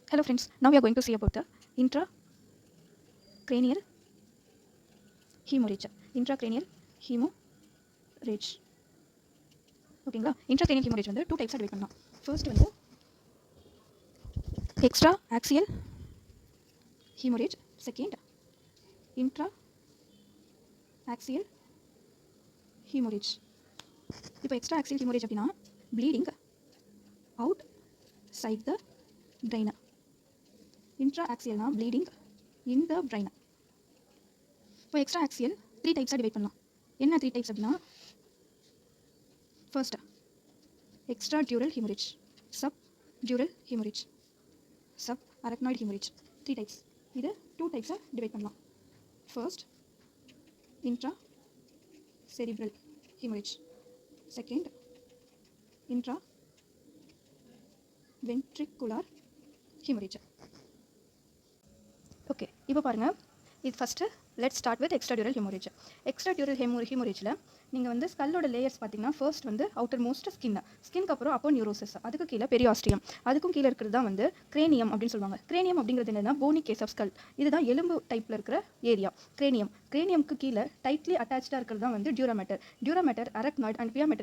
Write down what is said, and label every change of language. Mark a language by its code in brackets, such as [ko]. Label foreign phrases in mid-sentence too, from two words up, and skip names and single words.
[en] Hello friends, now we are going to see about the intracranial hemorrhage. Intracranial hemorrhage. ஓகேங்களா? intracranial hemorrhage வந்து two typesஆக divide பண்ணலாம். ஃபர்ஸ்ட் வந்து extra axial hemorrhage, second intra axial hemorrhage. இப்போ extra axial hemorrhage அப்படின்னா bleeding outside the brain. intra axialனா bleeding in the brain. இப்போ extra axial three typesஆக divide பண்ணலாம். என்ன three types அப்படின்னா first extradural hemorrhage, subdural hemorrhage, subarachnoid hemorrhage. three types. இது two typesஆக divide பண்ணலாம். ஃபர்ஸ்ட் intracerebral hemorrhage, second intraventricular hemorrhage. ஓகே, [ta] இப்போ பாருங்கள், இது [en] first let start with extradural hemorrhage. extradural hemorrhageில் [ta] நீங்கள் வந்து [en] skullோட layers [ta] பார்த்தீங்கன்னா ஃபர்ஸ்ட் வந்து [en] outer most skinக்கு [ta] அப்புறம் அப்போ நியூரோசஸ், அதுக்கு கீழே பெரியாஸ்ட்ரியம், அதுக்கும் கீழே இருக்கிறது தான் வந்து கிரேனியம் அப்படின்னு சொல்லுவாங்க. கிரேனியம் அப்படிங்கிறது என்னன்னா [en] bony case of skull. [ta] இதுதான் எலும்பு டைப்பில் இருக்கிற ஏரியா கிரேனியம்க்கு கீழே [en] tightly attachஆக [ta] இருக்கிறது தான் வந்து [en] duramater, arachnoid and piamater.